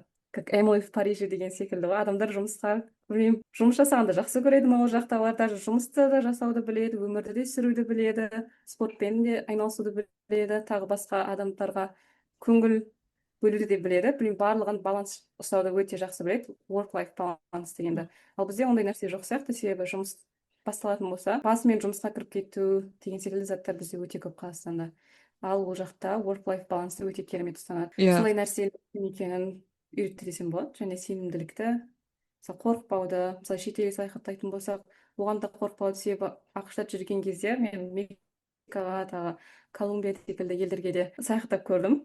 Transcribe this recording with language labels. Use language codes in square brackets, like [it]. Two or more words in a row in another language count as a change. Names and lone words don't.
[kk] Как Эмили в Париже деген секілді ғой. Адамдар жұмысқа, білмеймін, жұмыс жасағанды жақсы көреді ме ол жақтағылар, даже жұмысты да жасауды біледі, өмірді де сүруді біледі, спортпен де айналысуды біледі, тағы басқа адамдарға көңіл бөлуді де біледі. Білмеймін, барлығын баланс ұстауды өте жақсы біледі, [en] work-life balance дегенді. [kk] Ал бізде ондай нәрсе жоқ сияқты, себебі жұмыс басталатын болса, басымен жұмысқа кіріп кету деген секілді заттар бізде өте көп Қазақстанда. Ал ол жақта work-life балансты өте керемет ұстанады. Сондай нәрсе екенін үйретті десем болады, және сенімділікті, мысалы қорықпауды, мысалы шетелге саяхаттайтын болсақ, оған да қорықпауды, себебі ақш-та жүрген кезде мен Мексикаға, тағы Колумбия секілді елдерге де саяхаттап көрдім.